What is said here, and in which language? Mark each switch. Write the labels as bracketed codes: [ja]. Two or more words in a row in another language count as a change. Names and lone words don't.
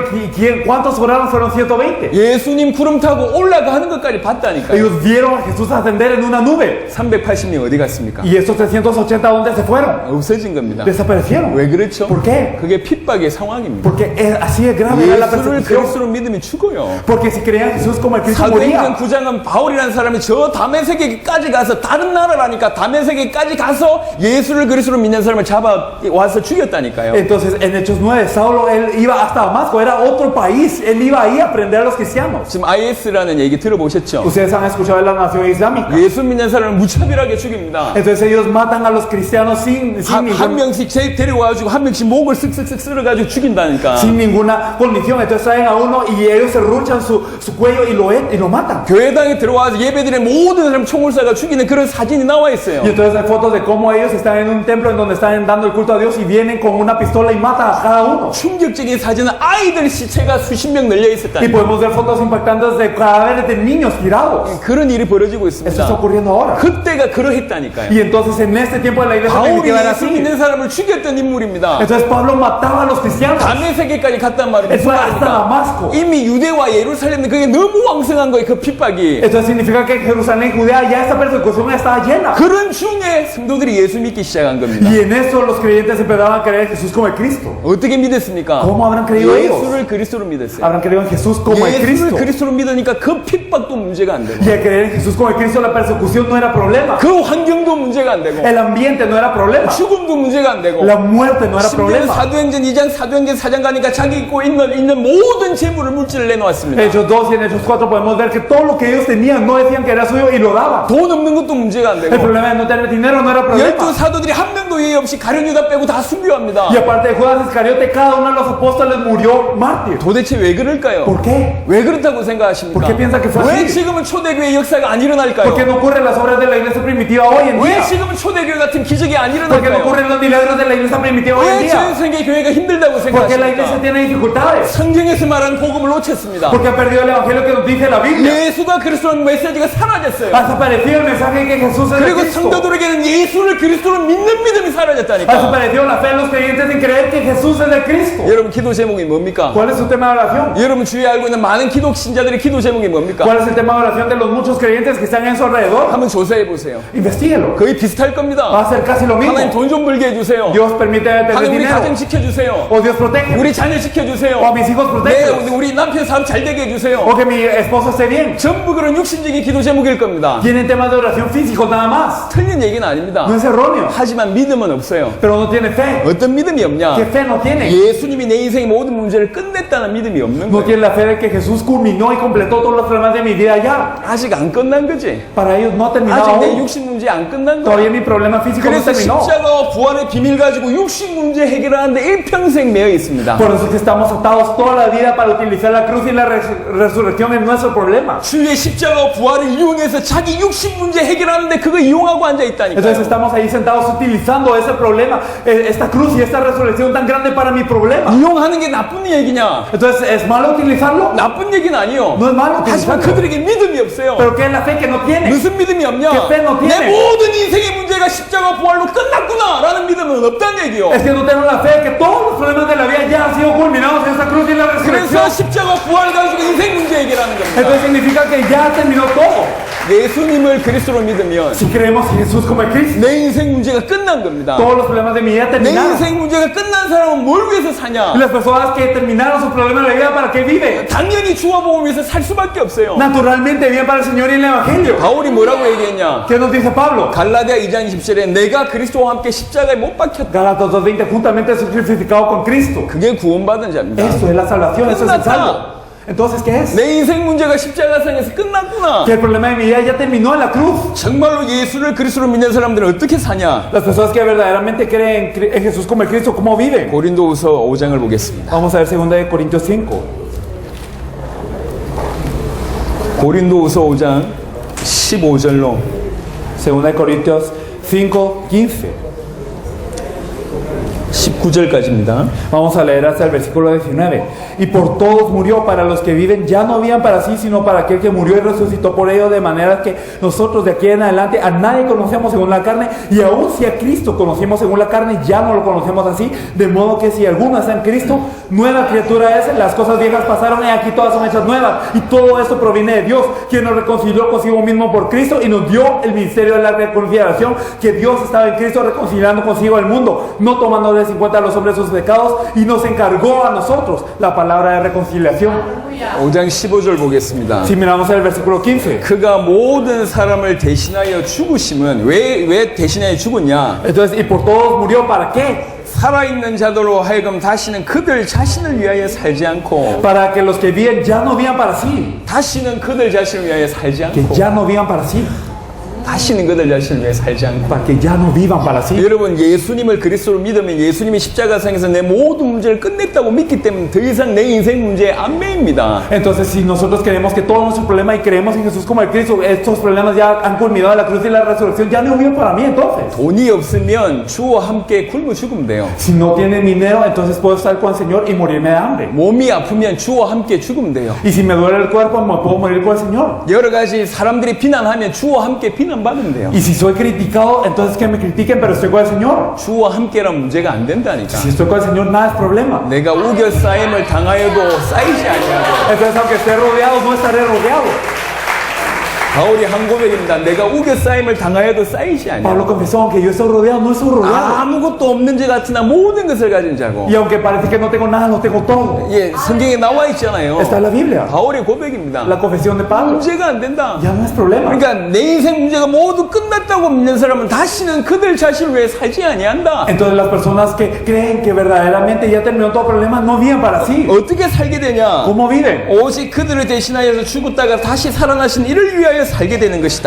[es] ¿Cuántos oraron? Fueron 120. [ko] 예수님 구름 타고 올라가는 것까지 봤다니까요. [es] Ellos vieron a Jesús ascender en una nube. [ko] 380명 어디 갔습니까? [es] Y estos 380, ¿dónde se fueron? [ko] 없어진 겁니다. [es] Desaparecieron. [ko] 왜 그렇죠? [es] ¿Por qué? [ko] 그게 핍박의 상황입니다. [es] Porque así de grave era la [ko] 예수를 [es] persecución. [ko] 그리스도로 믿으면 죽어요. [es] Porque si creían en Jesús como el Cristo [ko] 사도행전 [es] moría. [ko] 9장은 바울이라는 사람이 저 다메섹에까지 가서 다른 나라라니까 다메섹에까지 가서 예수를 그리스도로 믿는 사람을 잡아 와서 죽였다니까요. [es] Entonces en Hechos 9, Saulo él iba hasta Damasco, era otro país, él iba ahí a aprender a los cristianos. [ko] 지금 IS라는 얘기 들어보셨죠? [es] Ustedes han escuchado de la nación islámica. [ko] 예수 믿는 사람을 무차별하게 죽입니다. [es] Entonces ellos matan a los cristianos sin [ko] 한 명씩 데려와가지고 한 명씩 목을 쓱쓱쓱 쓸어가지고 죽인다니까. [es] ninguna condición. Entonces traen a uno y ellos se ruchan su cuello y lo matan. [ko] 교회당에 들어와서 예배드리는 모든 사람 총을 쏴가 죽이는 그런 사진이 나와 있어요. [es] Y entonces hay fotos de cómo ellos están en un templo en donde están dando el culto a Dios y vienen con una pistola y matan a cada uno. [ko] 충격적인 사진은 아이들 시체가 수십 명 널려 [es] Y [ko] 있었다니까. [es] podemos ver fotos impactantes de cadáveres de niños tirados. [ko] 그런 일이 벌어지고 [es] Eso está [ko] 있습니다. [es] ocurriendo ahora. [ko] 그때가 그러했다니까요. [es] Y entonces en este tiempo de la iglesia [ko] 바울이 [es] primitiva era [ko] 예수 [es] así. [ko] 믿는 사람을 죽였던 인물입니다. [es] Entonces Pablo mataba a los cristianos. [ko] 다메섹에까지 갔단 말이에요. [es] Él fue hasta Damasco. [ko] 이미 유대와 예루살렘은 그게 너무 왕성한 거예요. 그 핍박이. [es] Esto significa que en Jerusalén, Judea, ya esta persecución estaba llena. [ko] 그런 중에 성도들이 예수 믿기 시작한 겁니다. [es] Y en eso los creyentes empezaban a creer en Jesús como el Cristo. [ko] 어떻게 믿었습니까? [es] ¿Cómo habrán creído ellos? [ko] 예수를 그리스도로 믿었어요. [es] Habrán creído en Jesús como el [ko] 예수를 [es] Cristo. [ko] 그리스도로 믿으니까 그 핍박도 문제가 안 되고 [es] Y al creer en Jesús como el Cristo, la persecución no era problema. [ko] 그 환경도 문제가 문제가 안 되고, [es] El ambiente no era problema. [ko] 죽음도 문제가 안 되고, [es] La muerte no era [ko] 심지어 [es] problema. [ko] 사도행전 2장, 사도행전 4장 가니까 자기 있고 있는 모든 재물을 물질을 내놓았습니다. [es] Hechos 2 y en Hechos 4 podemos ver que todo lo que ellos tenían no decían que era suyo y lo daban. [ko] 돈 없는 것도 문제가 안 [es] El [ko] 되고, [es] problema de no tener dinero no era [ko] 열두 [es] problema. [ko] 사도들이 한 명도 예의 없이 가룟 유다 빼고 다 순교합니다. [es] Y aparte de Judas Iscariote, cada uno de los apóstoles murió mártir. [ko] 도대체 왜 그럴까요? [es] ¿Por qué? [ko] 왜 그렇다고 생각하십니까? [es] ¿Por qué piensa que fue [ko] 왜 [es] así? [ko] 지금은 초대교회 역사가 안 일어날까요? [es] ¿Por qué no ocurren las obras de la iglesia primitiva hoy en [ko] 왜 [es] día? [ko] 지금은 초대교회 같은 기적이 안 [es] ¿Por qué no [ko] 일어날까요? [es] ocurren los milagros de la iglesia primitiva hoy en [ko] 왜 [es] día? [ko] 전 세계 교회가 힘들다고 [es] ¿Por qué la iglesia [ko] 생각하십니까? [es] tiene dificultades? [ko] 성경에서 말하는 복음을 놓쳤습니다. [es] Porque ha perdido el evangelio que nos dice la Biblia. [ko] 예수가 그리스도라는 메시지가 사라졌어요. [es] Ha desaparecido el mensaje que Jesús es el [ko] 그리고 [es] Cristo. [ko] 성도들에게는 예수를 그리스도로 믿는 믿음이 [es] Ha [ko] 사라졌다니까. [es] desaparecido la fe de los creyentes en creer que Jesús es el Cristo. [ko] 여러분 기도 제목이 뭡니까? [es] ¿Cuál es su tema de oración? [ko] 여러분 주위에 알고 있는 많은 기독 신자들의 기도 제목이 뭡니까? [es] ¿Cuál es el tema de oración de los muchos creyentes que están en su alrededor? [ko] 한번 조사해 보세요. [es] Investíguelo. [ko] 거의 비슷할 [es] Va [ko] 겁니다. [es] a ser casi lo mismo. [ko] 하나님 돈 좀 벌게 해주세요. [es] Dios permite tener [ko] 하나님 우리 [es] dinero. [ko] 가정 지켜주세요. [es] O Dios protege. [ko] 우리 자녀 지켜주세요. [es] O a mis hijos [ko] 네, [es] protege. [ko] 우리 남편 사업 잘 되게 해주세요. [es] O que mi esposo esté bien. [ko] 전부 그런 육신적인 기도 제목일 겁니다. [es] Tienen temas de oración físicos nada más. [ko] 틀린 얘기는 아닙니다. [es] No es erróneo. [ko] 하지만 믿음은 없어요. [es] Pero no tiene fe. [ko] 어떤 믿음이 없냐? [es] ¿Qué fe no tiene? [ko] 예수님이 내 인생의 모든 문제를 끝냈다는 믿음이 없는 [es] No [ko] 거예요. [es] tiene la fe de que Jesús culminó y completó todos los problemas de mi vida ya. [ko] 아직 안 끝난 거지. [es] Para ellos no ha terminado [ko] 아직 내 [es] aún. [ko] 육신 문제 안 끝난 거야. [es] Todavía mi problema físico no [ko] 그래서 [es] terminó. [ko] 십자가와 부활의 비밀 가지고 육신 문제 해결하는데 일평생 매여 있습니다. [es] Por eso es que estamos atados toda la vida para utilizar la cruz y la resurrección en nuestro problema. [ko] 주의 십자가와 부활을 이용해서 자기 육신 문제 해결하는데 그거 이용하고 앉아 [es] Entonces [ko] 있다니까요. [es] estamos ahí sentados utilizando ese problema, esta cruz y esta resurrección tan grande para mi problema. [ko] 이용하는 게 나쁜 얘기냐? [es] Entonces, ¿es malo utilizarlo? [ko] 나쁜 얘기는 아니요. [es] No es malo [ko] 하지만 [es] utilizarlo. [ko] 그들에게 믿음이 없어요. [es] Pero ¿qué es la fe que no tiene? [ko] 무슨 믿음이 없냐? [es] Que fe no tiene. [ko] 내 모든 인생의 문제가 십자가 부활로 끝났구나 라는 믿음은 없다는 얘기요. [es] Es que no tengo la fe que todos los problemas de la vida ya han sido culminados en esta cruz y la resurrección. [ko] 그래서 십자가 부활 가지고 인생 문제 해결하는 겁니다. [es] Entonces significa que ya terminó todo. [ko] 예수님을 그리스도로 믿으면 [es] Si creemos en Jesús como el Cristo, [ko] 내 인생 문제가 끝난 겁니다. [es] todos los problemas de mi vida [ko] 내 [es] terminaron. [ko] 인생 문제가 끝난 사람은 뭘 위해서 [es] Y [ko] 사냐? [es] las personas que terminaron sus problemas de la vida, ¿para qué viven? [ko] 당연히 주와 복음 위해서 살 수밖에 없어요. [es] Naturalmente viven para el Señor y el Evangelio. [ko] 바울이 뭐라고 얘기했냐? [es] ¿Qué nos dice Pablo? [ko] 갈라디아 2장 20절에 내가 그리스도와 함께 십자가에 못 박혔다. [es] Galatas 2:20, juntamente soy crucificado con Cristo. [ko] 그게 구원받은 자입니다. [es] Eso es la salvación, eso es el salvo. Entonces, ¿qué es? [ko] 내 인생 문제가 십자가상에서 끝났구나. [es] Que el problema de mi vida ya terminó en la cruz. [ko] 정말로 예수를 그리스도로 믿는 사람들은 어떻게 사냐? [es] Las personas que verdaderamente creen en Jesús como el Cristo, ¿cómo viven? [ko] 고린도후서 5장을 보겠습니다. [es] Vamos a ver 2 Corintios 5. [ko] 고린도후서 5장 15절로 [es] 2 Corintios 5:15. [ko] 19절까지입니다. [es] Vamos a leer hasta el versículo 19. Y por todos murió, para los que viven ya no vivan para sí, sino para aquel que murió y resucitó por ellos, de manera que nosotros de aquí en adelante a nadie conocemos según la carne, y aun si a Cristo conocemos según la carne, ya no lo conocemos así, de modo que si alguno está en Cristo, nueva criatura es, las cosas viejas pasaron y aquí todas son hechas nuevas, y todo esto proviene de Dios, quien nos reconcilió consigo mismo por Cristo y nos dio el ministerio de la reconciliación, que Dios estaba en Cristo reconciliando consigo el mundo, no tomándoles en cuenta a los hombres sus pecados, y nos encargó a nosotros la palabra de reconciliación. [ko] 5장 15절 보겠습니다. [es] Si miramos el versículo 15. [ko] 그가 모든 사람을 대신하여 죽으심은 왜 대신하여 죽었냐? [es] Entonces, y por todos murió, ¿para qué? [ko] 살아있는 자들로 하여금 다시는 그들 자신을 위하여 살지 않고 [es] Para que los que viven ya no vivan para sí, [ko] 다시는 그들 자신을 위하여 살지 [es] que [ko] 않고 [es] ya no vivan para sí, [ko] 다시는 그들 자신을 위해 살지 않고 [es] para que ya no vivan para sí. [ko] 여러분 예수님을 그리스도로 믿으면 예수님이 십자가상에서 내 모든 문제를 끝냈다고 믿기 때문에 더 이상 내 인생 문제에 안 매입니다. [es] Entonces, si nosotros creemos que todo nuestro problema y creemos en Jesús como el Cristo, estos problemas ya han culminado en la cruz y la resurrección, ya no viven para mí entonces. [ko] 돈이 없으면 주와 함께 굶어 죽으면 돼요. [es] Si no tienen dinero, entonces puedo estar con el Señor y morirme de hambre. [ko] 몸이 아프면 주와 함께 죽으면 돼요. [es] Y si me duele el cuerpo, me puedo morir con el Señor. [ko] 여러 가지 사람들이 비난하면 주와 함께 비난받으면 돼요. [es] Y si soy criticado, entonces que me critiquen, pero estoy con el Señor. [ko] 주와 함께란 문제가 안 된다니까. [es] Si estoy con el Señor, nada es problema. [ko] 내가 우겨 쌓임을 당하여도 쌓이지 아니하고 [es] Entonces, aunque esté rodeado, no estaré rodeado. [ko] 바울이 한 고백입니다. 내가 우겨 쌓임을 당하여도 쌓이지 아니야. [es] Pablo confesó, aunque yo estoy rodeado, no estoy rodeado. [ko] 아무것도 없는 자 같으나 모든 것을 가진 자고. [es] Y aunque parece que no tengo nada, lo tengo todo. [ko] 예, 성경에 나와 있잖아요. [es] Está en la Biblia. [ko] 바울의 고백입니다. [es] La confesión de Pablo. [ko] 문제가 안 된다. [es] Ya no es problema. [ko] 그러니까 내 인생 문제가 모두 끝났다고 믿는 사람은 다시는 그들 자신을 위해 살지 아니한다. [es] Entonces las personas que creen que verdaderamente ya terminó todo problema no viven para sí. [ko] 어떻게 살게 되냐? [es] ¿Cómo viven? [ko] 오직 그들을 대신하여서 죽었다가 다시 살아나신 이를 위하여 살게 되는 것이다.